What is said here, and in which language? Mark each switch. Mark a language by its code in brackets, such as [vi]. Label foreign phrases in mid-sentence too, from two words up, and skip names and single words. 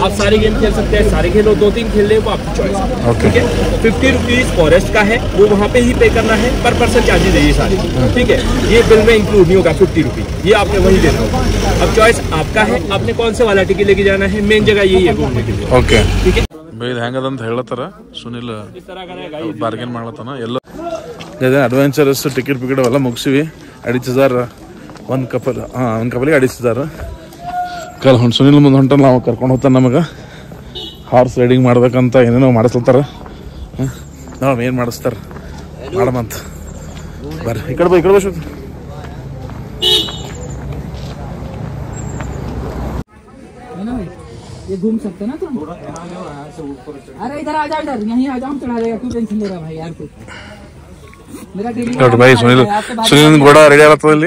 [hi] आप सारे गेम खेल सकते हैं, सारे खेलो, 2-3 खेल ले वो आपकी चॉइस है, ठीक है। 50 [en] rupees forest [hi] का है, वो वहाँ पे ही पे करना है, [en] per person charges [hi] है ये सारे, ठीक है। ये बिल में इंक्लूड नहीं होगा 50 रुपीज, ये आपने वही देना होगा। अब चॉइस आपका है, आपने कौन से वाला टिकट लेके जाना है। मेन जगह यही है घूमने के लिए, ओके ठीक है। [kn] ಇದು ಹೆಂಗದಂತ ಹೇಳತ್ತಾರ ಸುನಿಲ್, [hi] इस तरह का रहेगा ये। [kn] ಬಾರ್ಗೇನ್ ಮಾಡ್ಲತ್ತಾನ ಎಲ್ಲ [en] adventurous ticket [kn] ಪಿಕೆಟ್ ಅವೆಲ್ಲ ಮುಗಿಸಿವಿ। 2500 ಒಂದು ಕಪಲ್, ಒಂದು ಕಪಲಿಗೆ 2500 ಕಲ್ ಹೊಂಟು ಸುನಿಲ್ ಮುಂದೆ ಹೊಂಟ ನಾವು ಕರ್ಕೊಂಡು ಹೋಗ್ತಾನೆ ನಮಗೆ [en] horse riding [kn] ಮಾಡ್ಬೇಕಂತ ಏನೇನೋ ಮಾಡಿಸ್ಲತ್ತಾರ। ನಾವು ಏನು ಮಾಡಿಸ್ತಾರೆ ಮಾಡಮಂತ ಬರ್ರಿ ಈ ಕಡೆ ಬಾ ಶುದ್ಧ [hi] ये घूम सकते ना तुम। अरे इधर आ जाओ, इधर यहीं आ जाओ, हम चढ़ा देगा, क्यों टेंशन ले रहा भाई यार तू। मेरा डेली भाई सुनील घोड़ा रेडी आता है।